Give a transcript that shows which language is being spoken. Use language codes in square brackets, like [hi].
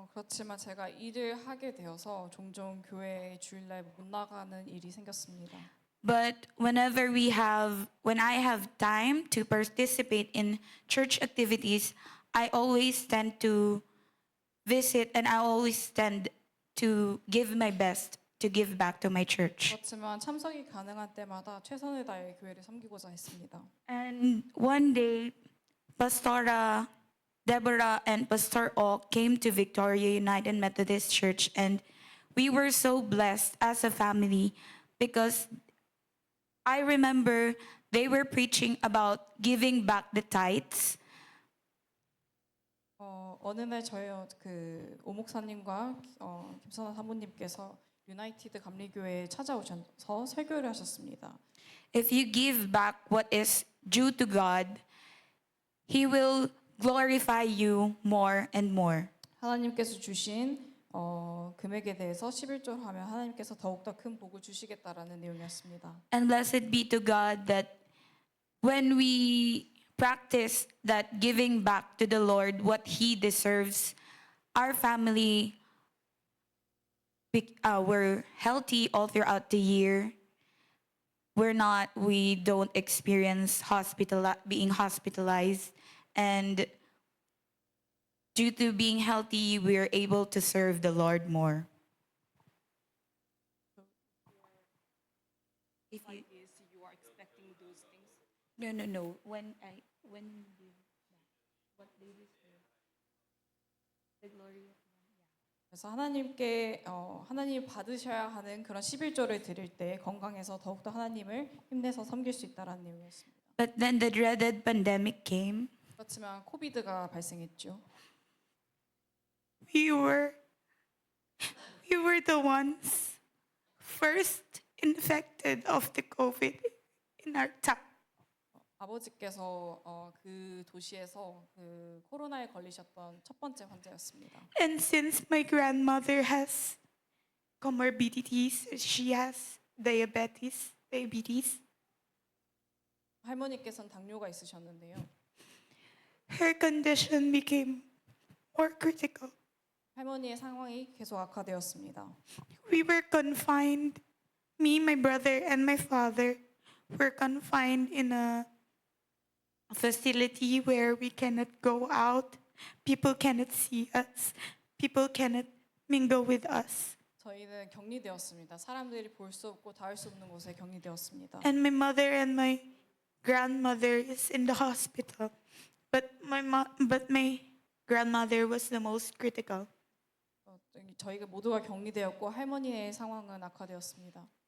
[ko] 그렇지만 제가 일을 하게 되어서 종종 교회에 주일날 못 나가는 일이 생겼습니다. [en] But when I have time to participate in church activities, I always tend to visit and I always tend to give my best to give back to my church. [ko] 그렇지만 참석이 가능한 때마다 최선을 다해 교회를 섬기고자 했습니다. [en] And one day, Pastora Deborah and Pastor O came to Victoria United Methodist Church, and we were so blessed as a family because I remember they were preaching about giving back the tithes. [ko] 어느 날 저희 그 오목사님과 김선아 사모님께서 유나이티드 감리교회에 찾아오셔서 설교를 하셨습니다. [en] If you give back what is due to God, He will glorify you more and more. [ko] 하나님께서 주신 금액에 대해서 11조를 하면 하나님께서 더욱더 큰 복을 주시겠다라는 내용이었습니다. [en] And blessed be to God that when we practice that giving back to the Lord what He deserves, our family we're healthy all throughout the year. We don't experience being hospitalized, and due to being healthy, we're able to serve the Lord more. If you, you are expecting those things. no. When what they deserve, the glory of [ko] 그래서 하나님께 하나님 받으셔야 하는 그런 11조를 드릴 때 건강해서 더욱더 하나님을 힘내서 섬길 수 있다라는 내용이었습니다. [en] But then the dreaded pandemic came. [ko] 그렇지만 코비드가 발생했죠. [en] We were the ones first infected of the COVID in our town. [ko] 아버지께서 그 도시에서 그 코로나에 걸리셨던 첫 번째 환자였습니다. [en] And since my grandmother has comorbidities, she has diabetes. [ko] 할머니께서는 당뇨가 있으셨는데요. [en] Her condition became more critical. [ko] 할머니의 상황이 계속 악화되었습니다. [en] We were confined. Me, my brother, and my father were confined in a facility where we cannot go out. People cannot see us. People cannot mingle with us. [ko] 저희는 격리되었습니다. 사람들이 볼 수 없고 닿을 수 없는 곳에 격리되었습니다. [en] And my mother and my grandmother is in the hospital. But my grandmother was the most critical. [ko] 저희가 모두가 격리되었고 할머니의 상황은 악화되었습니다.